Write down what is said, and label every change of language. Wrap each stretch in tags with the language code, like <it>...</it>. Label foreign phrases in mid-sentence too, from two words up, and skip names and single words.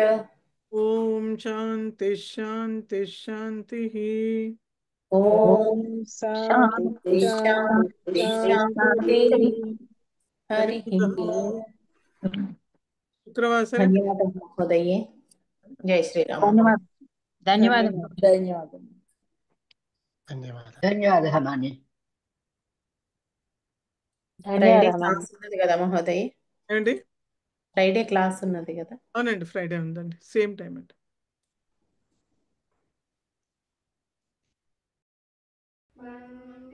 <sa>ओम शांति शांति शांतिः। ॐ शान्ति शान्ति शान्तिः। हरिः ओम्। शुक्रवासरे धन्यवादः महोदये। जय श्रीराम।</sa> <te>ధన్యవాదాలు ధన్యవాదం. ధన్యవాదాలు.</te> <sa>धन्यवादः मान्य</sa> <te>ఫ్రైడే క్లాస్ ఉన్నది కదా మహోదయ్? ఏంటి? ఫ్రైడే క్లాస్ ఉన్నది కదా? అవునండి, ఫ్రైడే ఉందండి, సేమ్ టైం అండి.</te>